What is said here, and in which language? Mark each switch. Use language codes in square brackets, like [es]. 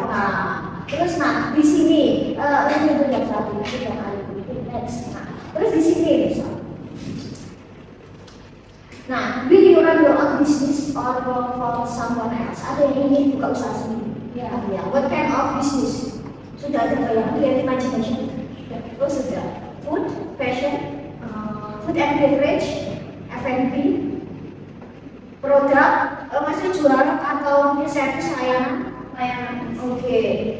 [id] Nah, terus di sini ini tuh yang satu itu yang ada di next. Nah, terus di sini misal. [en] Nah, will you run your own business or work for someone else? [id] Ada yang ingin buka usaha sendiri? Ya. [en] What kind of business? [id] Sudah ada bayangan, [en] creative imagination. [id] Oh sudah. [en] Food, fashion, food and beverage, F&B, produk, [id] masih jual atau service layanan. [en] Oke.